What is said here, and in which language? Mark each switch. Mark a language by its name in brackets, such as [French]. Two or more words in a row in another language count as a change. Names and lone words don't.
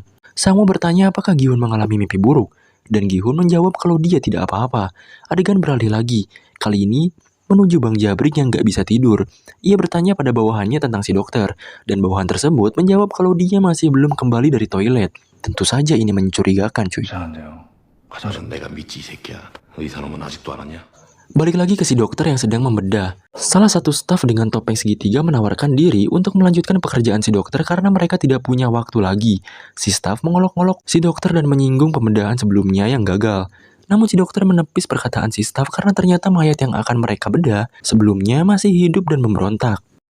[Indonesian] Sang-woo bertanya apakah Gi-hun mengalami mimpi buruk, dan Gi-hun menjawab kalau dia tidak apa-apa. Adegan beralih lagi, kali ini menuju Bang Jabrik yang gak bisa tidur. Ia bertanya pada bawahannya tentang si dokter, dan bawahan tersebut menjawab kalau dia masih belum kembali dari toilet. Tentu saja ini mencurigakan cuy. [Korean] 가장 내가 믿지 이 새끼야. 의사 놈은 아직도 안 왔냐? [Indonesian] Balik lagi ke si dokter yang sedang membedah. Salah satu staf dengan topeng segitiga menawarkan diri untuk melanjutkan pekerjaan si dokter karena mereka tidak punya waktu lagi. Si staf mengolok-olok si dokter dan menyinggung pembedahan sebelumnya yang gagal. Namun si dokter menepis perkataan si staf karena ternyata mayat yang akan mereka bedah sebelumnya masih hidup dan memberontak.